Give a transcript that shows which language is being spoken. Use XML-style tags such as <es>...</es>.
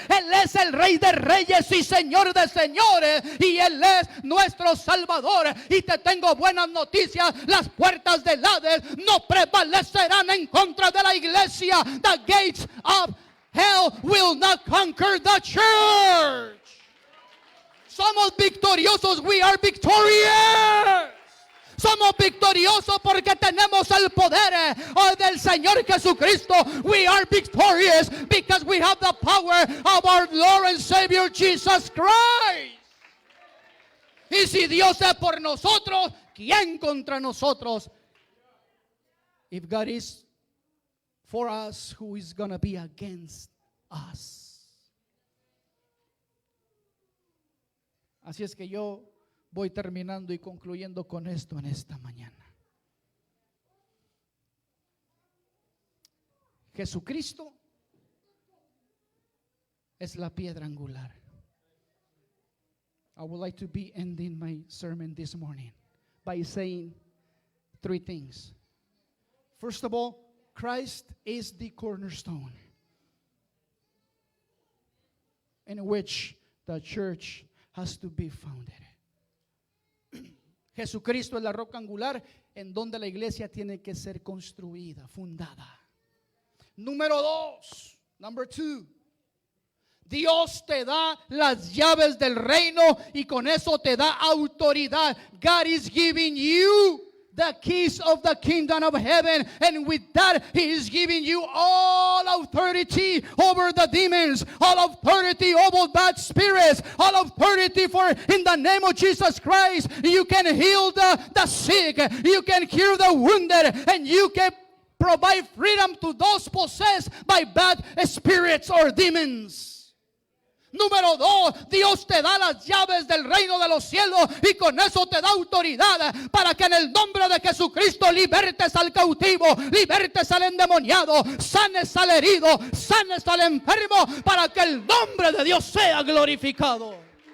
<es>Él es el Rey de reyes y Señor de señores. Y Él es nuestro Salvador. Y te tengo buenas noticias. Las puertas del Hades no prevalecerán en contra de la iglesia.</es> <en>The gates of hell will not conquer the church.</en> <es>Somos victoriosos.</es> <en>We are victorious.</en> <es>Somos victoriosos porque tenemos el poder del Señor Jesucristo.</es> <en>We are victorious because we have the power of our Lord and Savior Jesus Christ.</en> <es>Y si Dios es por nosotros, ¿quién contra nosotros?</es> <en>If God is for us, who is going to be against us?</en> <es>Así es que yo voy terminando y concluyendo con esto en esta mañana. Jesucristo es la piedra angular.</es> <en>I would like to be ending my sermon this morning by saying 3 things. First of all, Christ is the cornerstone in which the church has to be founded.</en> <es>Jesucristo es la roca angular en donde la iglesia tiene que ser construida, fundada. Número 2,</es> <en>number 2.</en> <es>Dios te da las llaves del reino y con eso te da autoridad.</es> <en>God is giving you the keys of the kingdom of heaven. And with that, He is giving you all authority over the demons, all authority over bad spirits, all authority for in the name of Jesus Christ. You can heal the sick, you can cure the wounded, and you can provide freedom to those possessed by bad spirits or demons.</en> <es>Número 2, Dios te da las llaves del reino de los cielos y con eso te da autoridad para que en el nombre de Jesucristo libertes al cautivo, libertes al endemoniado, sanes al herido, sanes al enfermo, para que el nombre de Dios sea glorificado.</es>